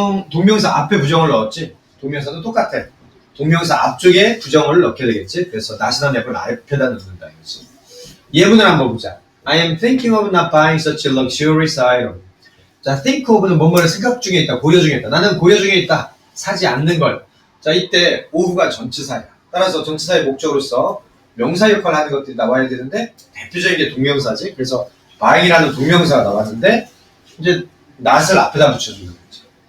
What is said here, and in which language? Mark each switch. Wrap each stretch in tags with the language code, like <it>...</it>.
<ko>동명사 앞에 부정을 넣었지. 동명사도 똑같아. 동명사 앞쪽에 부정을 넣게 되겠지. 그래서 not이나 never를 앞에다 넣는다 이거지. 예문을 한번 보자.</ko> <en>I am thinking of not buying such a luxurious item.</en> <ko>자, think of는 뭐뭐를 생각 중에 있다, 고려 중에 있다. 나는 고려 중에 있다. 사지 않는 걸. 자, 이때 of가 전치사야. 따라서 전치사의 목적으로서 명사 역할을 하는 것들이 나와야 되는데 대표적인 게 동명사지. 그래서 buying이라는 동명사가 나왔는데 이제 not을 앞에다 붙여주는 거지.</ko>